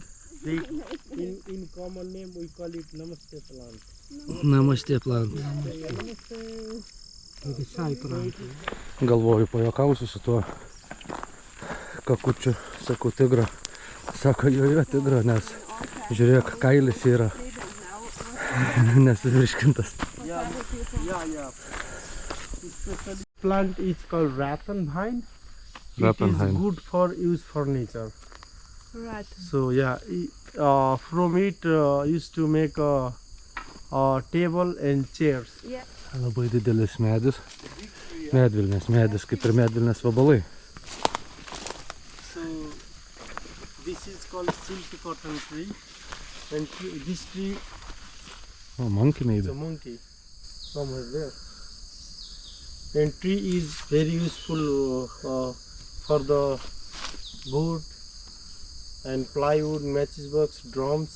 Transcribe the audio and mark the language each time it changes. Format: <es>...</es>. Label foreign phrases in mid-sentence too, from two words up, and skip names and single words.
<en>They in common name we call it namaste plant. Namaste plant.</en> <lt>Galvoju, pajuokausiu su tuo kakučiu, sakau tigrą. Sako, jojo tigrą, nes žiūrėk, kailis yra nesuvirškintas.</lt> <en>Yeah. Especially plant is called rattan vine. It Rattan is vine. good for use furniture. Right. So yeah, from it used to make a table and chairs. Yeah.</en> <lt>Labai didelis medis. Medvilnės medis, kaip ir medvilnės vabalai.</lt> <en>So this is called silk cotton tree, and this tree O, monkey is maybe. a monkey somewhere there. And tree is very useful for the wood and plywood, matchbox, drums.</en>